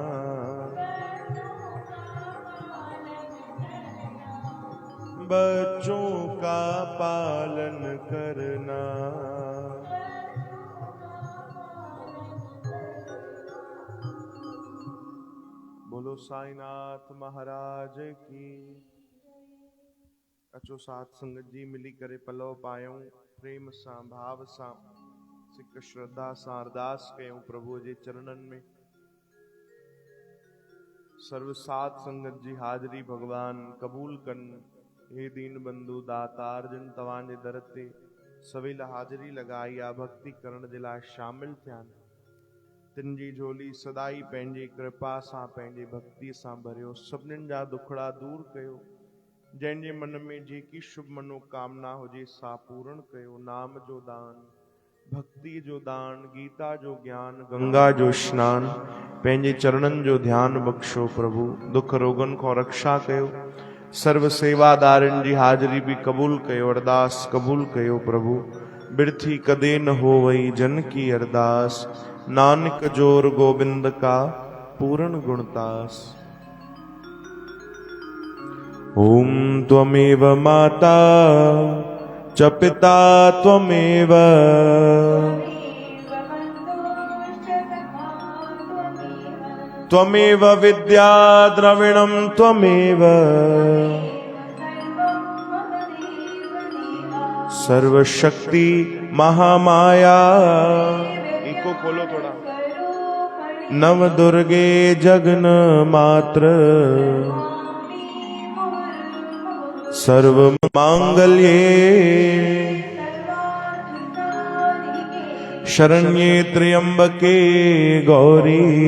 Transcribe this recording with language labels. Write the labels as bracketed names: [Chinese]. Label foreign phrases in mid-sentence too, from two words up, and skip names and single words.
[Hindi] बच्चों का पालन करना। बोलो साईनाथ महाराज की। [Sindhi] अचो साथ संगत जी मिली करे पलव पायूं, प्रेम सां भाव सां सिक श्रद्धा सां अरदास कयूं प्रभु जे चरणन में। सर्व साथ संगत जी हाजरी भगवान कबूल कन। हे दीन बंधु दातार जिन तव्हांजे दर ते सवेल हाजरी लगाई आ, भक्ति करण जे लाइ शामिल थिया, तिन जी झोली सदाई पंहिंजी कृपा सां पंहिंजी भक्ति सां भरियो। सभिनीनि जा दुखड़ा दूर कयो। जंहिंजे मन में जेकी शुभ मनोकामना हुजे सा पूर्ण कयो। नाम जो दान, भक्ति जो दान, गीता जो ज्ञान, गंगा जो स्नान, पंहिंजे चरणन जो ध्यान बख्शो प्रभु। दुख रोगन को रक्षा कयो। सर्व सेवादारन जी हाजरी भी कबूल कयो। अरदास कबूल कयो प्रभु। [Punjabi] ਬਿਰਥੀ ਕਦੇ ਨ ਹੋ ਵਹੀ ਜਨ ਕੀ ਅਰਦਾਸ, ਨਾਨਕ ਜੋਰ ਗੋਵਿੰਦ ਕਾ ਪੂਰਨ ਗੁਣਤਾਸ। [Sanskrit] ओम त्वमेव माता च पिता त्वमेव, त्वमेव विद्या द्रविणं त्वमेव, सर्वशक्ति महामाया। [Hindi] इको खोलो थोड़ा। [Sanskrit] नव दुर्गे जगन मात्र, सर्व मांगल्ये शरण्ये त्र्यंबके गौरी।